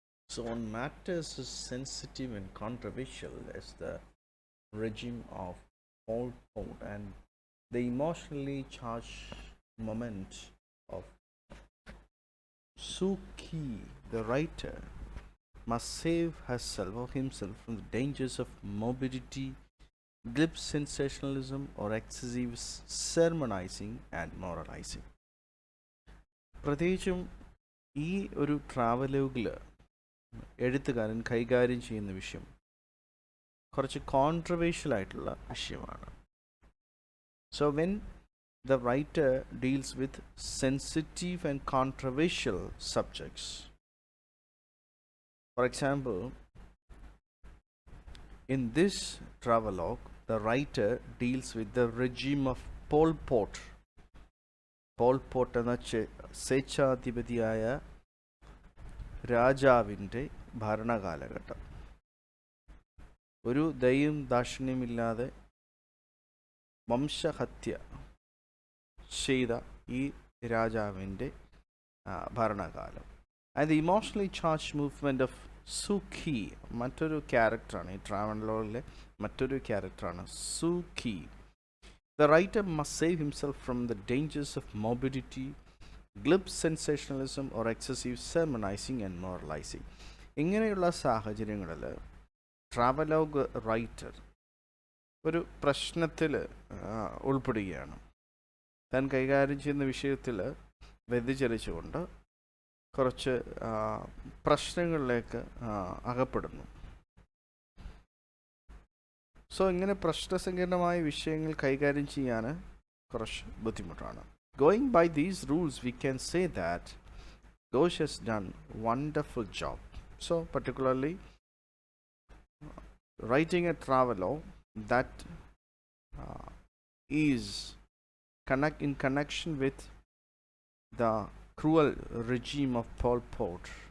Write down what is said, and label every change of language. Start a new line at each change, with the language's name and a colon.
English: So on matters as sensitive and controversial as the regime of Pol Pot and the emotionally charged moment of Suu Kyi, the writer must save herself or himself from the dangers of morbidity, glib sensationalism, or excessive sermonizing and moralizing.
Malayalam: പ്രത്യേകിച്ചും ഈ ഒരു ട്രാവലോഗിൽ എഴുത്തുകാരൻ കൈകാര്യം ചെയ്യുന്ന വിഷയം കുറച്ച് controversial ആയിട്ടുള്ള വിഷയമാണ്.
English: So when the writer deals with sensitive and controversial subjects, For example, in this travelogue, the writer deals with the regime of Pol Pot.
Malayalam: Paul pot എന്ന സ്വേച്ഛാധിപതിയായ രാജാവിൻ്റെ ഭരണകാലഘട്ടം. ഒരു ദയയും ദാക്ഷിണ്യമില്ലാതെ വംശഹത്യ ചെയ്ത ഈ രാജാവിൻ്റെ ഭരണകാലം.
English: and the emotionally charge movement of Sukhi,
Malayalam: മറ്റൊരു ക്യാരക്ടറാണ് ഈ ട്രാവലോഗിലെ മറ്റൊരു ക്യാരക്ടറാണ് Sukhi.
English: The writer must save himself from the dangers of morbidity, glib sensationalism or excessive sermonizing and moralizing.
Malayalam: ഇങ്ങനെയുള്ള സാഹചര്യങ്ങളിൽ ട്രാവലോഗ് റൈറ്റർ ഒരു പ്രശ്നത്തിൽ ഉൾപ്പെടുകയാണ്. താൻ കൈകാര്യം ചെയ്യുന്ന വിഷയത്തിൽ വ്യതിചലിച്ചുകൊണ്ട് കുറച്ച് പ്രശ്നങ്ങളിലേക്ക് അകപ്പെടുന്നു. സോ ഇങ്ങനെ പ്രശ്നസങ്കീർണമായ വിഷയങ്ങൾ കൈകാര്യം ചെയ്യാൻ കുറച്ച് ബുദ്ധിമുട്ടാണ്.
English: Going by these rules, we can say that Ghosh has done wonderful job. So particularly writing a travelogue that is in connection with the cruel regime of Pol Pot.